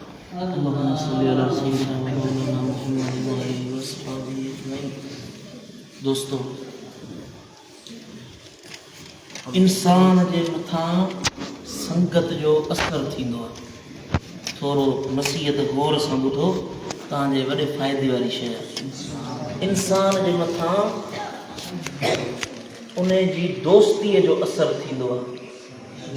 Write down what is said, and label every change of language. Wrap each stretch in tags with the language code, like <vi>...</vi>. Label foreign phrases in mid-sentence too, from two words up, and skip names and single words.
<ar>اللهم صل على سيدنا مولانا محمد وآله وصحبه अजमईन।</ar> <sd>दोस्तों, इंसान जे मथां संगत जो असर थींदो आहे। थोरो नसीहत गौर सां ॿुधो, तव्हांजे वॾे फ़ाइदे वारी शइ आहे। इंसान जे मथां उन जी दोस्तीअ जो असर थींदो आहे।</sd>